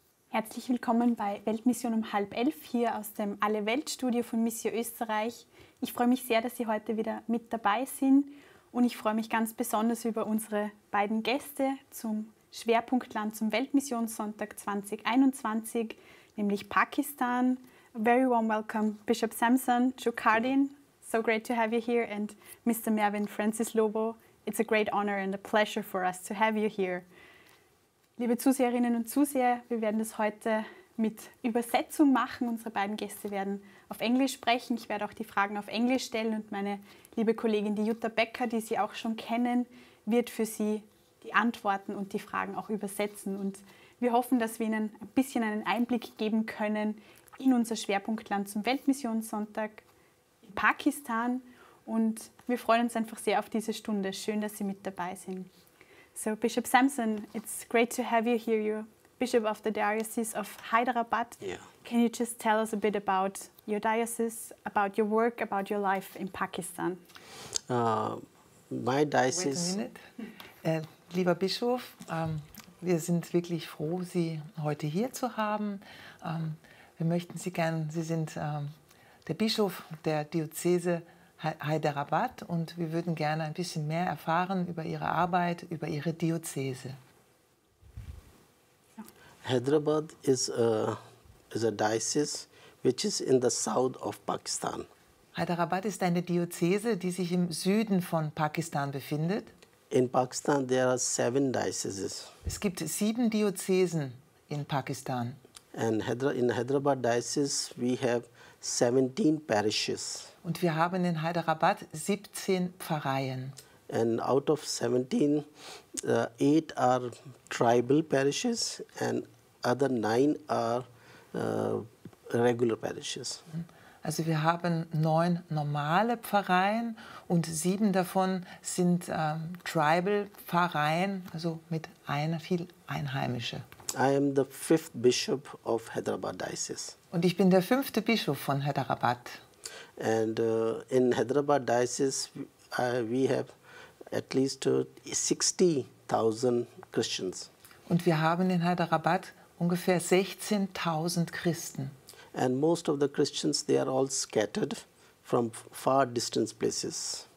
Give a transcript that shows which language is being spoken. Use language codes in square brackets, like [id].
[de] Herzlich willkommen bei Weltmission um 10:30 hier aus dem Alle-Welt-Studio von Missio Österreich. Ich freue mich sehr, dass Sie heute wieder mit dabei sind und ich freue mich ganz besonders über unsere beiden Gäste zum Schwerpunktland zum Weltmissionssonntag 2021, nämlich Pakistan. [en] A very warm welcome, Bischof Shukardin. So great to have you here, and Mr. Mervyn Francis Lobo. It's a great honor and a pleasure for us to have you here. [de] Liebe Zuseherinnen und Zuseher, wir werden das heute mit Übersetzung machen. Unsere beiden Gäste werden auf Englisch sprechen. Ich werde auch die Fragen auf Englisch stellen und meine liebe Kollegin, die Jutta Becker, die Sie auch schon kennen, wird für Sie die Antworten und die Fragen auch übersetzen. Und wir hoffen, dass wir Ihnen ein bisschen einen Einblick geben können in unser Schwerpunktland zum Weltmissionssonntag in Pakistan. Und wir freuen uns einfach sehr auf diese Stunde. Schön, dass Sie mit dabei sind. [en] So, Bishop Samson, it's great to have you here. You're Bishop of the Diocese of Hyderabad. Yeah. Can you just tell us a bit about your diocese, about your work, about your life in Pakistan? My diocese. Wait a minute. [de] Lieber Bischof, wir sind wirklich froh, Sie heute hier zu haben. Wir möchten Sie gern, Sie sind der Bischof der Diözese Hyderabad und wir würden gerne ein bisschen mehr erfahren über Ihre Arbeit, über Ihre Diözese. [en] Hyderabad is a diocese which is in the south of Pakistan. [de] Hyderabad ist eine Diözese, die sich im Süden von Pakistan befindet. [en] In Pakistan there are 7 dioceses. [de] Es gibt 7 Diözesen in Pakistan. [en] And in Hyderabad diocese we have 17 parishes. [de] Und wir haben in Hyderabad 17 Pfarreien. [en] And out of 17, 8 are tribal parishes and other 9 are regular parishes. [de] Also wir haben 9 normale Pfarreien und 7 davon sind Tribal-Pfarreien, also mit viel Einheimische. [en] I am the 5th bishop of Hyderabad diocese. [de] Und ich bin der 5. Bischof von Hyderabad. [en] And in Hyderabad diocese, we have at least 60,000 Christians. [de] Und wir haben in Hyderabad ungefähr 16.000 Christen. [en] And most of the Christians, they are all scattered from far distant places.